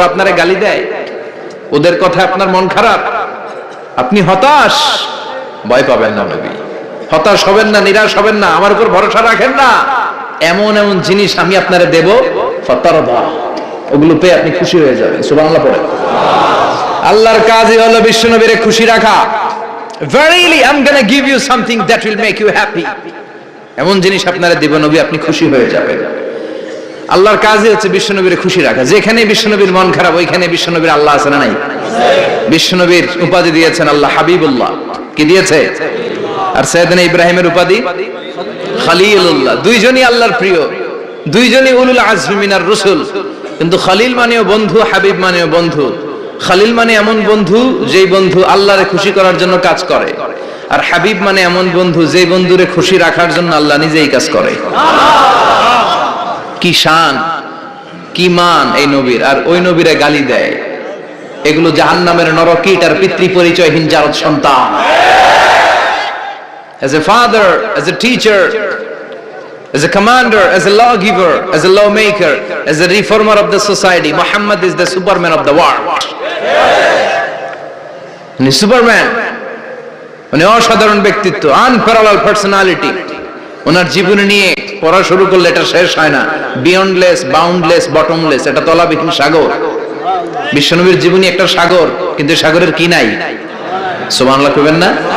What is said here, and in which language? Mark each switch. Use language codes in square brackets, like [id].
[bn] ওরা আপনারে গালি দেয়, ওদের কথা আপনার মন খারাপ, আপনি হতাশ, ভয় পাবেন না নবী, হতাশ হবেন না, নিরাশ হবেন না, আমার উপর ভরসা রাখেন না। এমন এমন জিনিস আমি আপনারে দেব, ফাতারদা, ওগুলো পেয়ে আপনি খুশি হয়ে যাবেন। সুবহানাল্লাহ পড়েন। আল্লাহর কাজই হলো বিশ্বনবীরে খুশি রাখা। [en] Verily I'm going to give you something that will make you happy, [bn] এমন জিনিস আপনারে দেব নবী, আপনি খুশি হয়ে যাবেন। আল্লাহর কাজই হচ্ছে বিশ্বনবীর খুশি রাখা। যেখানে বিশ্বনবীর মন খারাপ, ওইখানে বিশ্বনবীর আল্লাহ আছে না নাই? বিশ্বনবীর উপাধি দিয়েছেন আল্লাহ হাবিবুল্লাহ। কি দিয়েছে? আর সাইয়েদনা ইব্রাহিমের উপাধি খলিলুল্লাহ। দুইজনই আল্লাহর প্রিয়, দুইজনই [ar] উলুল আজমি মিনার রাসূল। [bn] কিন্তু খলিল মানেও বন্ধু, হাবিব মানেও বন্ধু। খলিল মানে এমন বন্ধু যেই বন্ধু আল্লাহরে খুশি করার জন্য কাজ করে, আর হাবিব মানে এমন বন্ধু যেই বন্ধুরে খুশি রাখার জন্য আল্লাহ নিজেই কাজ করে। কি শান, কি মান এই নবীর, আর ওই নবীরে গালি দেয়। এগুলো জাহান্নামের নরকীট আর পিতৃ পরিচয়হীন জারদ সন্তান। [en] As a father, as a teacher, as a commander, as a lawgiver, as a lawmaker, as a reformer of the society, Muhammad is the superman of the world. [bn] উনি সুপারম্যান, উনি অসাধারণ ব্যক্তিত্ব, [en] unparalleled personality। [bn] ওনার জীবনী নিয়ে পড়া শুরু করলে এটা শেষ হয় না। [en] beyondless, boundless, bottomless, [bn] এটা তলাবিহীন সাগর। বিশ্বনবীর জীবনী একটা সাগর, কিন্তু সাগরের কি নাই? সুবহানাল্লাহ কইবেন না?